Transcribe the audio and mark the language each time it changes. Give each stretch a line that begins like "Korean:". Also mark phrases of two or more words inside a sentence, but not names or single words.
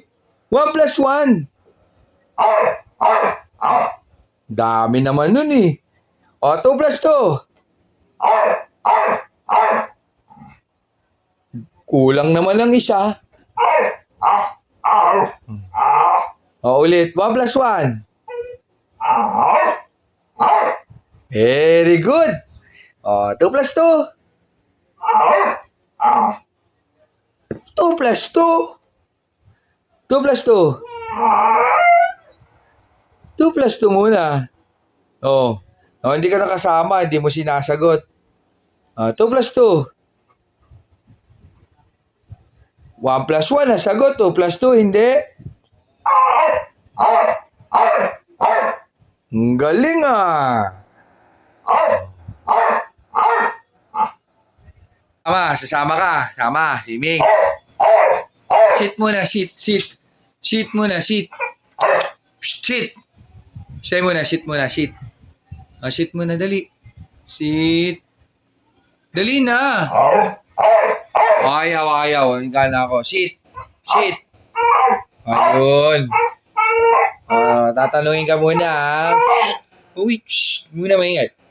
Filipino: 1 plus 1. Dami naman nun eh. O, 2 plus 2. Kulang naman ng isa. O, ulit. 1 plus 1.
English: Very good.
Filipino: O, 2 plus 2. 2 plus 2. 2 plus 2. 2 plus 2 muna. O, hindi ka nakasama. Hindi mo sinasagot. 2 plus 2. 1 plus 1 nasagot. 2 plus 2 hindi. Ang galing ah. Sasama ka. Sama, swimming. Sit muna, sit. Sit muna, sit. Sit. Say muna, sit muna, sit. Sit muna, dali. Sit. Dali na. Ayaw. Hindi na ako. Sit. Ayun. Tatanungin ka muna. Uy, muna maingay.